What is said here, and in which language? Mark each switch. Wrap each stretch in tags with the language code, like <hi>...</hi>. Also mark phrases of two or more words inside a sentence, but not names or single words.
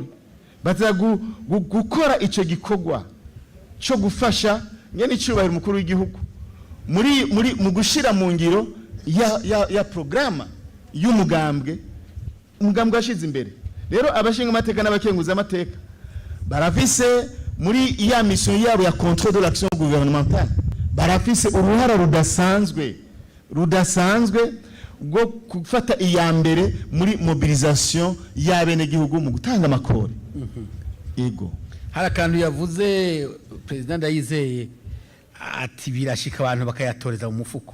<rn>Gukora ico gikorwa cyo gufasha nyene icubahiro umukuru w'igihugu mu gushira mu ngiro ya programa y'umugambwe ashize imbere. Rero abashinga amateka n'abakenguza amateka barafise muri iya mission yabo ya</rn> <fr>contrôle de l'action gouvernementale</fr> <rn>barafise uruhara rudasanzwe bwo gufata iya mbere muri mobilisation y'abene gihugu mu gutanga amakori. Ego hari akantu yavuze president Ndayizeye ati birashika abantu bakayatoreza mu mufuko.</rn>